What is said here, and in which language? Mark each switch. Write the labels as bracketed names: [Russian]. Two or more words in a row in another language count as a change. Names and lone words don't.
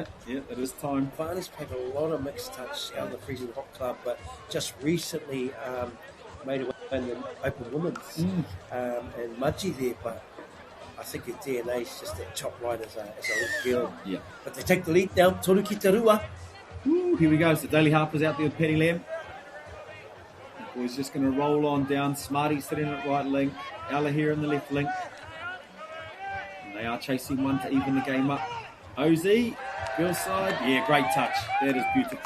[English] Yeah, it is time. Savannah's played a lot of mixed touch out of the Freezing Hot Club, but just recently made away in the Open Women's. And Mudgy there, but I think his DNA is just that top line as a lead girl. Yeah. But they take the lead now. [Māori] Toru ki te rua. [English] Ooh, here we go. So Daly Harper's out there with Penny Lamb. Boy's just going to roll on down. Smarty sitting at right link. Ella here in the left link. And they are chasing one to even the game up. Ozzy, girl side. Yeah, great touch. That is beautiful.